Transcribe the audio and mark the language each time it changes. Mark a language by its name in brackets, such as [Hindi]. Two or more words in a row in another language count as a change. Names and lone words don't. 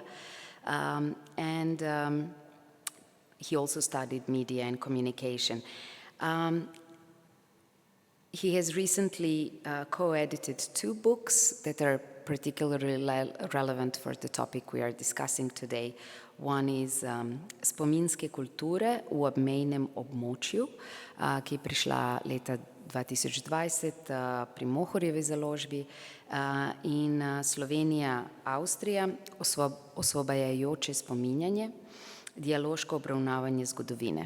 [English] And he also studied media and communication. He has recently co-edited two books that are particularly relevant for the topic we are discussing today. One is [Slovenian] Spominske kulture v obmejnem območju, ki je prišla leta 2020 pri Mohorjevi založbi in Slovenija, Avstrija, osvobajajoče spominjanje, dialoško obravnavanje zgodovine.